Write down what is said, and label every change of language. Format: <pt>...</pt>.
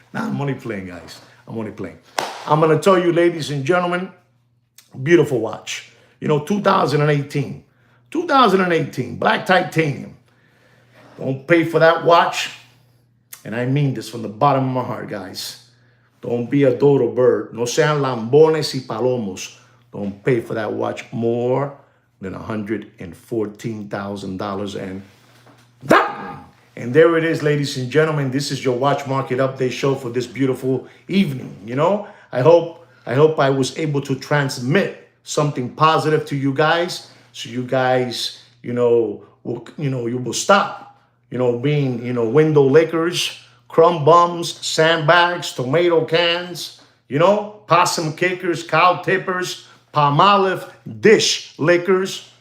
<en>Nah, I'm only playing, guys. I'm only playing. I'm going to tell you, ladies and gentlemen, beautiful watch. 2018. 2018, black titanium. Don't pay for that watch. And I mean this from the bottom of my heart, guys. Don't be a dodo bird.</en> <es>No sean lambones y palomos.</es> <en>Don't pay for that watch more than $114,000. And there it is, ladies and gentlemen. This is your Watch Market Update show for this beautiful evening. I hope I was able to transmit something positive to you guys, so you guys, you will stop, being, window lickers, crumb bums, sandbags, tomato cans, possum kickers, cow tippers, palm olive, dish lickers.</en>